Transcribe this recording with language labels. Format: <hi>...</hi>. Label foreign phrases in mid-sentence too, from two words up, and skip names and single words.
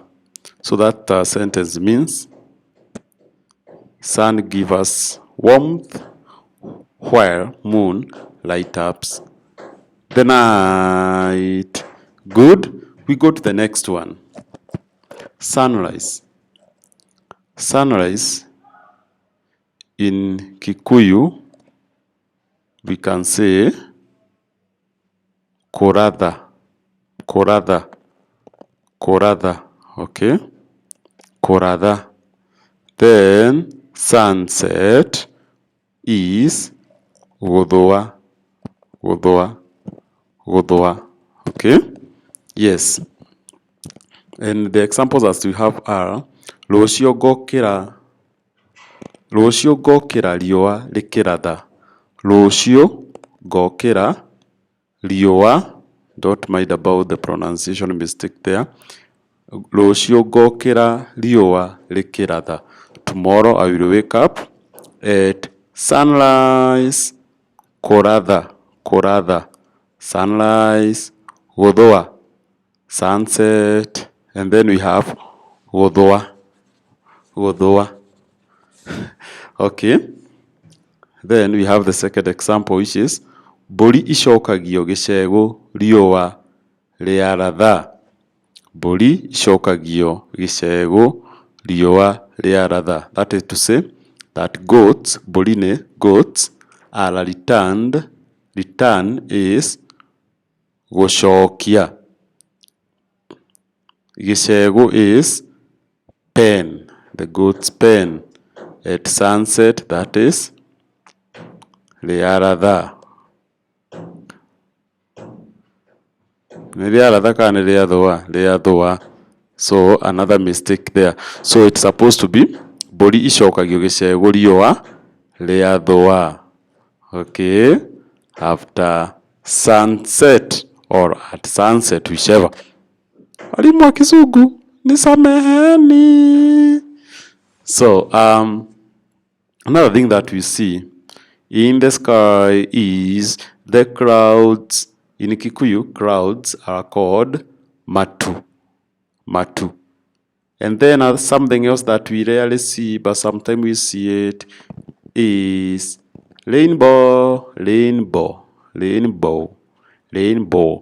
<en>So that sentence means sun give us warmth while moon light ups the night. Good. We go to the next one. Sunrise. Sunrise in Kikuyu, we can say</en> <ki>koratha, koratha, koratha,</ki> <en>okay?</en> <ki>Koratha.</ki> <en>Then sunset is</en> <ki>godoa, godoa, godoa,</ki> <en>okay? Yes. And the examples as we have are</en> <ki>rũciũ ngokĩra riũa rĩkĩratha. Rũciũ ngokĩra riũa,</ki> <en>don't mind about the pronunciation mistake there.</en> <ki>Rũciũ ngokĩra riũa rĩkĩratha.</ki> <en>Tomorrow I will wake up at sunrise.</en> <ki>Koratha, koratha. Sunrise, godoa.</ki> <en>Sunset, and then we have</en> <ki>godoa, godoa.</ki> <en>Okay. Then we have the second example, which is</en> <ki>mbũri icokagio gĩcegũ riũa rĩaratha. Mbũri icokagio gĩcegũ riũa rĩa ratha.</ki> <en>That is to say that goats, Boline goats, are returned. Return is gũcokia. Gĩcegũ is pen. The goat's pen. At sunset, that is</en> <ki>rĩa ratha. Nĩ rĩa ratha kana nĩ rĩa thũa? Rĩa thũa.</ki> <en>So another mistake there. So it's supposed to be</en> <ki>mbũri icokagio gĩcegũ riũa rĩa thũa.</ki> <en>Okay. After sunset or at sunset, whichever.</en> <sw>Walimu wa Kizungu, nisameheni.</sw> <en>So another thing that we see in the sky is the clouds. In Kikuyu, clouds are called matu.</en> <ki>Matu.</ki> <en>And then something else that we rarely see, but sometimes we see it, is rainbow, rainbow, rainbow, rainbow.</en>